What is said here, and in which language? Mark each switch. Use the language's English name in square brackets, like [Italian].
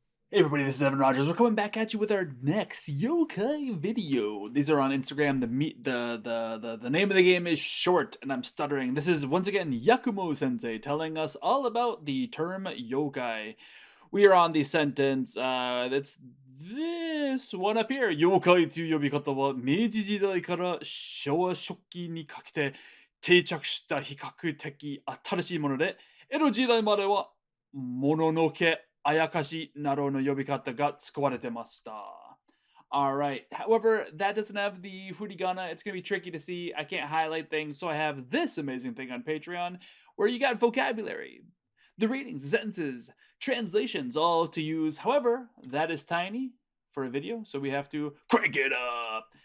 [English] Hey everybody, this is Evan Rogers. We're coming back at you with our next Yokai video. These are on Instagram. The name of the game is short, and I'm stuttering. This is once again Yakumo Sensei telling us all about the term yokai. We are on the sentence. That's this one up here. [Japanese] Yokai という呼び方は明治時代から昭和初期にかけて定着した比較的新しいもので、江戸時代まではもののけ、あやかしなどの呼び方が使われてました。 [English] Alright. However, that doesn't have the Hiragana. It's going to be tricky to see. I can't highlight things, so I have this amazing thing on Patreon where you got vocabulary, the readings, the sentences, translations, all to use. However, that is tiny for a video, so we have to crank it up.